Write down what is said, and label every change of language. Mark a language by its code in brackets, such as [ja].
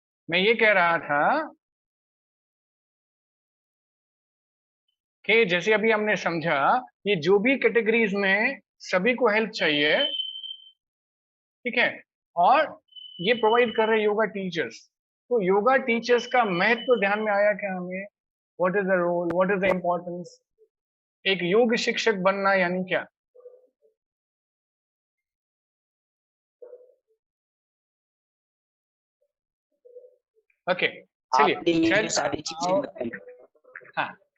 [hi] मैं ये कह रहा था कि जैसे अभी हमने समझा, ये जो भी कैटेगरीज में सभी को हेल्प चाहिए, ठीक है, और ये प्रोवाइड कर रहे योगा टीचर्स। तो योगा टीचर्स का महत्व तो ध्यान में आया क्या हमें? [en] What is the role, what is the importance? [hi] एक योग शिक्षक बनना यानी क्या? ओके, चलिए शायद सारी चीजें बताई। हाँ,